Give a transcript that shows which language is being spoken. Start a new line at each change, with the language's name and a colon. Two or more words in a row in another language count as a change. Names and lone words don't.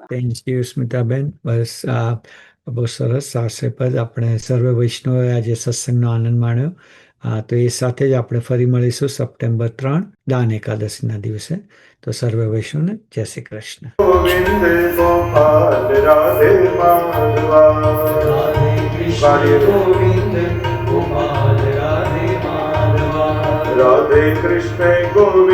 English: thank you
Gujarati: સ્મિતાબેન. બસ આ બહુ સરસ આશ્રયપદ. આપણે સર્વે વૈષ્ણવોએ આજે સત્સંગનો આનંદ માણ્યો. તો એ સાથે જ આપણે ફરી મળીશું સપ્ટેમ્બર 3 દાન એકાદશીના દિવસે. તો સર્વે વૈષ્ણવને જય શ્રી કૃષ્ણ.
Hindi: ગોવિંદ ગોપાલ રાધે માધવા, राधे कृष्ण गोविंद गोपाल राधे माधवा, राधे कृष्ण